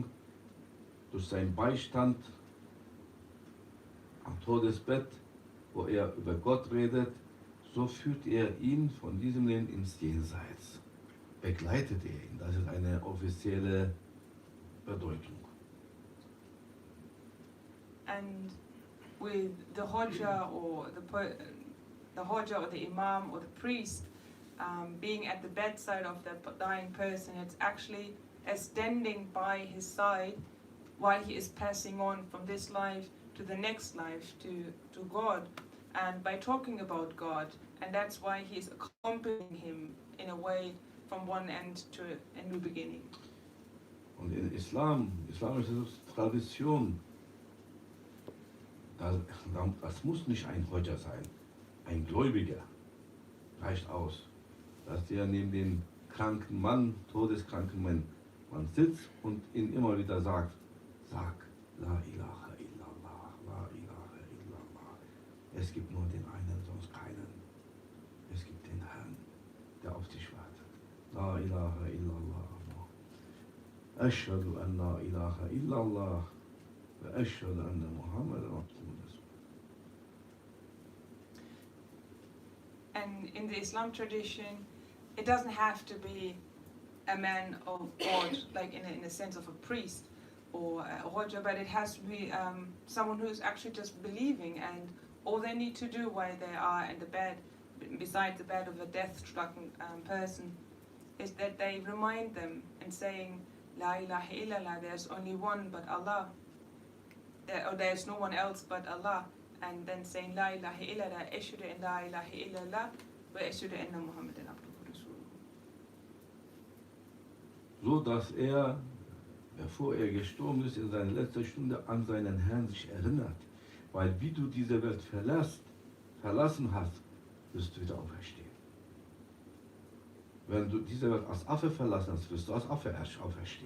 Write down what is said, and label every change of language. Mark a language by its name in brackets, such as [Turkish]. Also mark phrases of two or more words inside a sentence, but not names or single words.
[German] Durch seinen Beistand am Todesbett, wo er über Gott redet, so führt er ihn von diesem Leben ins Jenseits. Begleitet er ihn. Das ist eine offizielle Bedeutung. [English] And with the Hodja or the Hodja or the Imam or the priest being at the bedside of the dying person, it's actually standing by his side while he is passing on from this life to the next life, to God, and by talking about God. And that's why he is accompanying him in a way from one end to a new beginning. [German] Und in islamische Tradition, das muss nicht ein Hodja sein, ein Gläubiger reicht aus, dass der neben dem kranken Mann, todeskranken Mann sitzt und ihn immer wieder sagt, sag [Arabic] لا إله إلا الله، لا إله إلا الله. [German] Es gibt nur den einen, sonst keinen. Es gibt den Herrn, der auf dich wartet. [Arabic] لا إله إلا الله. أشهد أن لا إله إلا الله وأشهد أن محمدا عبده ورسوله. [English] And in the Islam tradition, it doesn't have to be a man of God, like in a sense of a priest or a Hoja, but it has to be someone who's actually just believing, and all they need to do while they are in the bed, beside the bed of a death-stricken person, is that they remind them and saying, [Arabic] لا إله إلا الله, [English] there's only one but Allah, or there's no one else but Allah, and then saying [Arabic] لا إله إلا الله، أشهد أن لا إله إلا الله، وأشهد أن محمدا عبده ورسوله. [German] So dass bevor er gestorben ist, in seiner letzten Stunde an seinen Herrn sich erinnert. Weil wie du diese Welt verlassen hast, wirst du wieder auferstehen. Wenn du diese Welt als Affe verlassen hast, wirst du als Affe auferstehen.